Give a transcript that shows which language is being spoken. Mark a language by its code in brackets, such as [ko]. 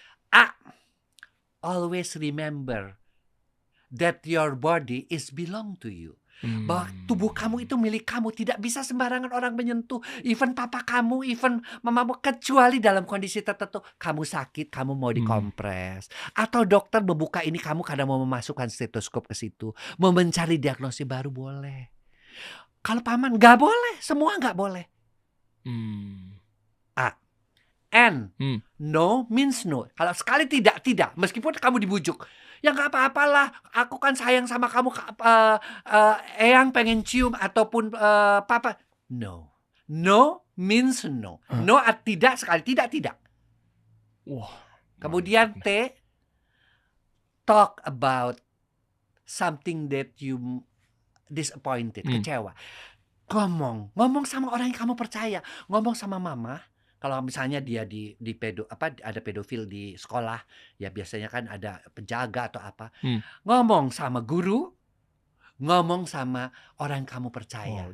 [en] A, always remember that your body is belong to you. [id] Bahwa tubuh kamu itu milik kamu, tidak bisa sembarangan orang menyentuh. Even papa kamu, even mamamu, kecuali dalam kondisi tertentu. Kamu sakit, kamu mau dikompres, atau dokter membuka ini kamu karena mau memasukkan stetoskop ke situ, mau mencari diagnosis baru, boleh. Kalau paman nggak boleh, semua nggak boleh. [en] A. N. No means no. [id] Kalau sekali tidak, meskipun kamu dibujuk. Ya nggak apa-apalah, aku kan sayang sama kamu, eyang pengen cium, ataupun papa. No. [en] No means no. No, [id] tidak, sekali tidak. Wah. [en] Kemudian T, talk about something that you disappointed, kecewa. [id] Ngomong sama orang yang kamu percaya. Ngomong sama mama. Kalau misalnya dia ada pedofil di sekolah, ya biasanya kan ada penjaga atau apa. Ngomong sama guru, ngomong sama orang yang kamu percaya.